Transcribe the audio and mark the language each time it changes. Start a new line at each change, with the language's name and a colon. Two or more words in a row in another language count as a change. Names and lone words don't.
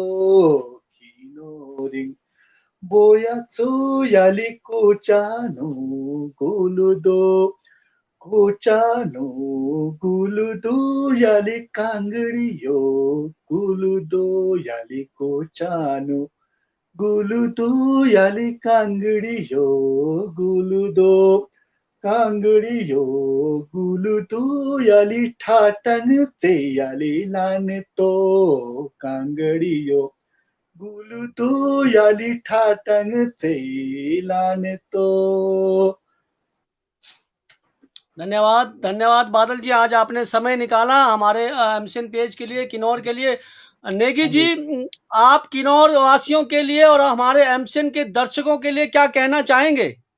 Kinnauri: Kinoring boyatsu yaliko chano guludo. Kochano guludo yalikangriyo guludo yaliko chano guludo yalikangriyo guludo. कांगड़ियो गुलुदू याली ठाटन से याली लान तो, कांगड़ियो गुलुदू याली ठाटन से लान तो।
Hindi: धन्यवाद धन्यवाद बादल जी, आज आपने समय निकाला हमारे एमसीएन पेज के लिए, किन्नौर के लिए। नेगी जी, आप किन्नौर वासियों के लिए और हमारे एमसीएन के दर्शकों के लिए क्या कहना चाहेंगे?